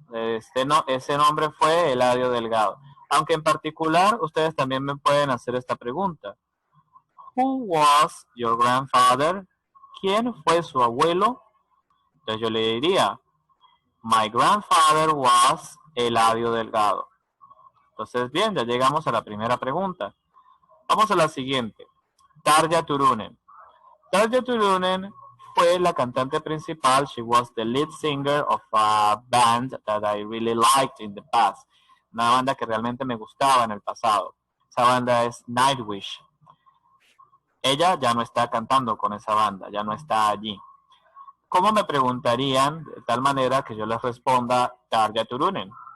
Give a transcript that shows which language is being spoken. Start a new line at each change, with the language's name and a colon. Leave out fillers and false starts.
Spanish: Ese nombre fue Eladio Delgado. Aunque en particular, ustedes también me pueden hacer esta pregunta.
English: Who was your grandfather?
Spanish: ¿Quién fue su abuelo? Entonces yo le diría,
English: my grandfather was Eladio Delgado.
Spanish: Entonces, bien, ya llegamos a la primera pregunta. Vamos a la siguiente. Tarja Turunen. Tarja Turunen fue la cantante principal.
English: She was the lead singer of a band that I really liked in the past.
Spanish: Una banda que realmente me gustaba en el pasado. Esa banda es Nightwish. Ella ya no está cantando con esa banda, ya no está allí. ¿cómo me preguntarían de tal manera que yo les responda Tarja Turunen?